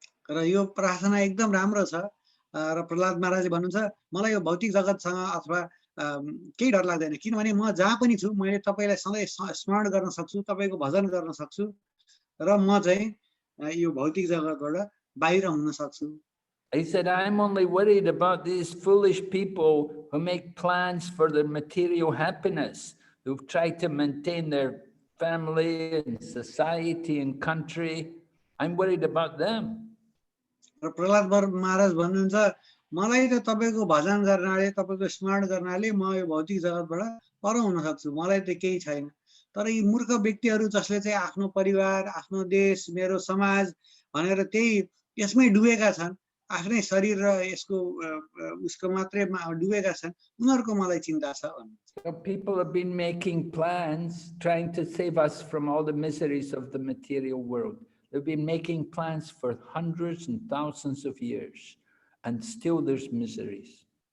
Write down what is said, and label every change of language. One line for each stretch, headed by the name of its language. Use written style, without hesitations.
Nepali: र यो प्रार्थना एकदम राम्रो छ र प्रहलाद महाराजले भन्नुहुन्छ मलाई यो भौतिक जगतसँग अथवा केही डर लाग्दैन किनभने म जहाँ पनि छु मैले तपाईलाई सधैँ स्मरण गर्न सक्छु तपाईको भजन गर्न सक्छु र म चाहिँ यो भौतिक जगतबाट बाहिर हुन सक्छु
English: He said, I'm only worried about these foolish people who make plans for their material happiness, who try to maintain their family and society and country. I'm worried about them.
Nepali: र प्रहलाद महाराज भन्नुहुन्छ मलाई त तपाईको भजन गर्नाले तपाईको स्मरण गर्नाले म यो भौतिक जगतबाट पर हुन सक्छु मलाई त केही छैन तर यी मूर्ख व्यक्तिहरू जसले चाहिँ आफ्नो परिवार आफ्नो देश मेरो समाज भनेर त्यही यसमै डुबेका छन् आफ्नै शरीर र यसको उसको मात्रै डुबेका छन् उनीहरुको मलाई चिन्ता छ
English: So people have been making plans trying to save us from all the miseries of the material world. They've been making plans for hundreds and thousands of years, and still there's miseries.